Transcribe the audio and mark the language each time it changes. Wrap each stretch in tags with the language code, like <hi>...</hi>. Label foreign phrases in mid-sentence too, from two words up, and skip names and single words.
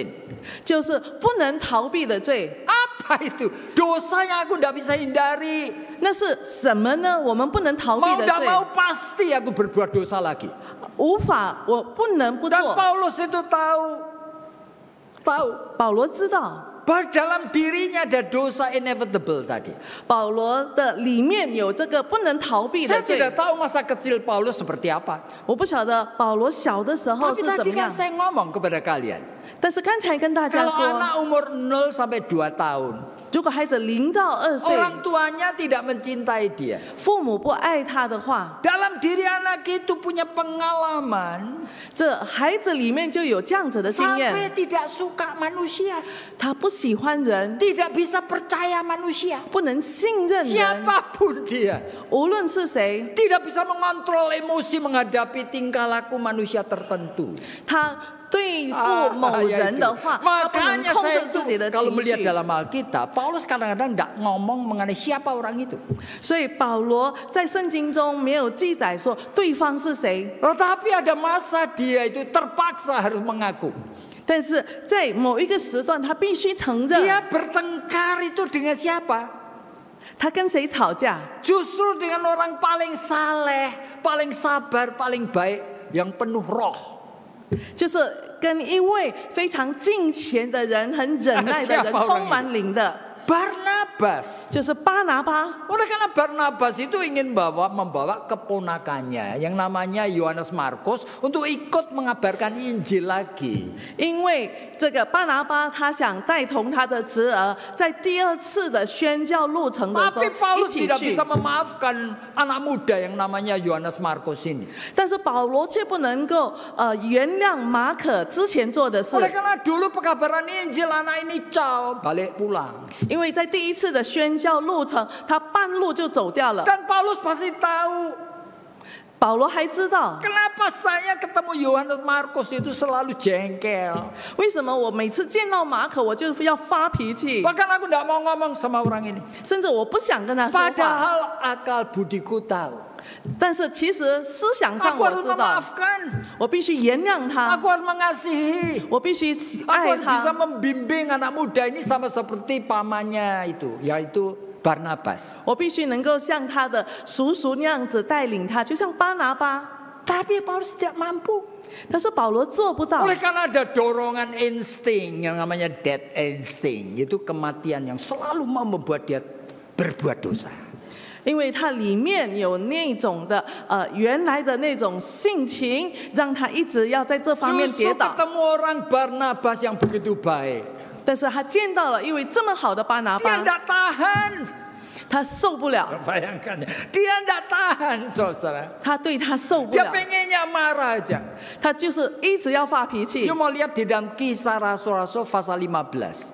<zh>就是不能逃避的罪。</zh> <id>Apa itu? Dosa yang aku tidak bisa hindari.</id> <zh>那是什么呢？我们不能逃避</zh> <id>Mau</id> <zh>的</zh> <id>tidak</id> <zh>罪，</zh> <id>mau pasti aku berbuat dosa lagi.</id> <zh>无法，我不能不</zh> <id>Dan</id> <zh>做。</zh> <id>Paulus itu tahu</id> <zh>保罗知道，</zh> <id>bahwa dalam dirinya ada dosa inevitable tadi.</id> <zh>保罗的里面有这个不能逃避的</zh> <id>Saya</id> <zh>罪。</zh> <id>tidak tahu masa kecil Paulus seperti apa.</id> <zh>我不晓得保罗小的时候</zh> <id>Tapi</id> <zh>是怎</zh> <id>tadi</id> <zh>么</zh> <id>kan</id> <zh>样，</zh> <id>saya ngomong kepada kalian.</id> <zh>但是刚才跟大家</zh> <id>Kalau</id> <zh>说，</zh> <id>anak umur 0 sampai 2 tahun,</id> <zh>如果孩子0到2岁，</zh> <id>orang tuanya tidak mencintai dia.</id> <zh>父母不爱他的话，</zh> <id>Dalam diri anak itu punya pengalaman</id> <zh>这孩子里面就有这样子的经</zh> <id>sampai</id> <zh>验，</zh> <id>tidak suka manusia,</id> <zh>他不喜欢人，</zh> <id>tidak bisa percaya manusia.</id> <zh>不能信任人，</zh> <id>Siapapun dia,</id> <zh>无论是谁，</zh> <id>tidak bisa mengontrol emosi menghadapi tingkah laku manusia tertentu.</id> <zh>他对付某人的话，他不能</zh> <id>Makanya</id> <zh>控</zh> <id>saya</id> <zh>制自己</zh> <id>itu</id> <zh>的</zh> <id>kalau</id> <zh>情</zh> <id>melihat</id> <zh>绪。</zh> <id>dalam Alkitab, Paulus kadang-kadang tidak ngomong mengenai siapa orang itu.</id> <zh>所以保罗在圣经中没有记载说对方是谁，</zh> <id>Tetapi ada masa dia itu terpaksa harus mengaku.</id> <zh>但是在某一个时段，他必须承</zh> <id>Dia</id> <zh>认</zh> <id>bertengkar itu dengan siapa?</id> <zh>他跟谁吵架，</zh> <id>Justru dengan orang paling saleh, paling sabar, paling baik, yang penuh roh.</id> <zh>就是跟一位非常敬虔的人、很忍耐的人、</zh> <id>Siapa orang</id> <zh>充满灵的，</zh> <id>Barnabas.</id> <zh>就是巴拿巴。</zh> <id>Oleh karena Barnabas itu ingin membawa keponakannya yang namanya Yohanes Markus untuk ikut mengabarkan Injil lagi.</id> <zh>因为这个巴拿巴，他想带同他的侄儿，在第二次的宣教路程的时候</zh> <id>Tapi</id> <zh>一</zh> <id>Paulus</id> <zh>起</zh> <id>tidak</id> <zh>去</zh> <id>bisa，memaafkan anak muda yang namanya Yohanes Markus ini.</id> <zh>但是保罗却不能够原谅马可之前做的事，</zh> <id>Oleh karena dulu pekabaran Injil anak ini balik pulang.</id> <zh>因为在第一次的宣教路程，他半路就走掉了。</zh> <id>Dan Paulus pasti tahu</id> <zh>保罗还知道</zh> <id>kenapa saya ketemu Yohanes Markus itu selalu jengkel.</id> <zh>为什么我每次见到马可，我就要发脾气，</zh> <id>Bahkan aku tidak mau ngomong sama orang ini.</id> <zh>甚至我不想跟他说话。</zh> <id>Padahal akal budiku tahu.</id> <zh>但是其实思想上</zh> <id>Aku</id> <zh>我</zh> <id>harus</id> <zh>知道，</zh> <id>memaafkan.</id> <zh>我必须原谅他，</zh> <id>Aku harus mengasihi.</id> <zh>我必须</zh> <id>Aku</id> <zh>爱</zh> <id>harus bisa</id> <zh>他。</zh> <id>membimbing anak muda ini sama seperti pamannya itu, yaitu Barnabas.</id> <zh>我必须能够像他的叔叔那样子带领他，就像巴拿巴。</zh> <id>Tapi Paulus tidak mampu.</id> <zh>但是保罗做不到，</zh> <id>Oleh karena ada dorongan insting yang namanya</id> <en>death instinct,</en> <id>itu kematian yang selalu mau membuat dia berbuat dosa.</id> <zh>因为他里面有那种的原来的那种性情，让他一直要在这方面</zh> <id>Justru</id> <zh>跌倒。</zh> <id>ketemu orang Barnabas yang begitu baik,</id> <zh>但是他见到了一位这么好的巴拿</zh> <id>dia</id> <zh>巴，</zh> <id>tidak tahan.</id> <zh>他受不了，</zh> <id>Bayangkan, dia tidak tahan, saudara.</id> <zh>他对他受不</zh> <id>Dia</id> <zh>了，</zh> <id>pengennya marah aja.</id> <zh>他就是一直要发脾气</zh> <id>You。mau lihat di dalam Kisah Rasul-Rasul pasal 15.</id>